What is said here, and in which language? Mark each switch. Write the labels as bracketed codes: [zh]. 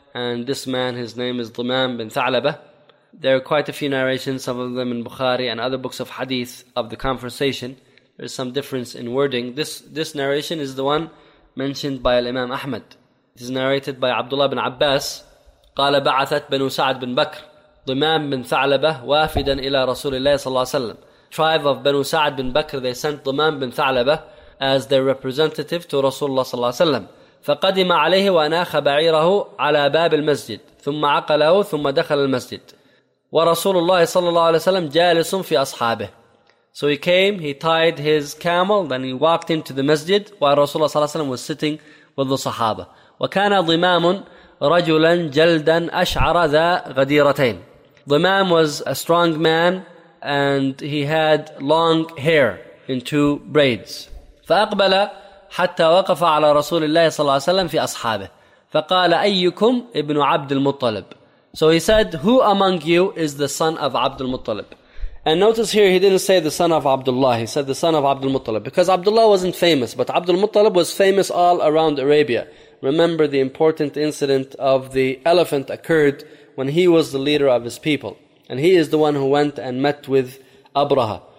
[en] And this man, his name is Dhumam bin Tha'labah. There are quite a few narrations, some of them in Bukhari and other books of hadith, of the conversation. There is some difference in wording. This narration is the one mentioned by Imam Ahmad. It is narrated by Abdullah bin Abbas. [ar] قَالَ بَعَثَتْ بَنُ سَعْدٍ بِنْ بَكْرٍ Dhumam bin Tha'labah وَافِدًا إِلَى رَسُولِ اللَّهِ صَلَّى اللَّهُ عَلَيْهِ وَسَلَّمَ. [en] Tribe of Banu Sa'd bin Bakr, they sent Dhumam bin Tha'labah as their representative to Rasulullah صلى الله عليه وسلم. [ar] فقدم عليه وأناخ بعيره على باب المسجد ثم عقله ثم دخل المسجد ورسول الله صلى الله عليه وسلم جالس في أصحابه. [en] So he came, he tied his camel, then he walked into the masjid while Rasulullah صلى الله عليه وسلم was sitting with the Sahaba. [ar] وكان ضمام رجلا جلدا أشعر ذا غديرتين. [en] Dhumam was a strong man and he had long hair in two braids. [ar] فأقبل حتى وقف على رسول الله صلى الله عليه وسلم في أصحابه فقال أيكم ابن عبد المطلب. [en] So he said, who among you is the son of عبد المطلب? And notice here, he didn't say the son of Abdullah, he said the son of عبد المطلب, because Abdullah wasn't famous, but عبد المطلب was famous all around Arabia. Remember, the important incident of the elephant occurred when he was the leader of his people, and he is the one who went and met with Abraha.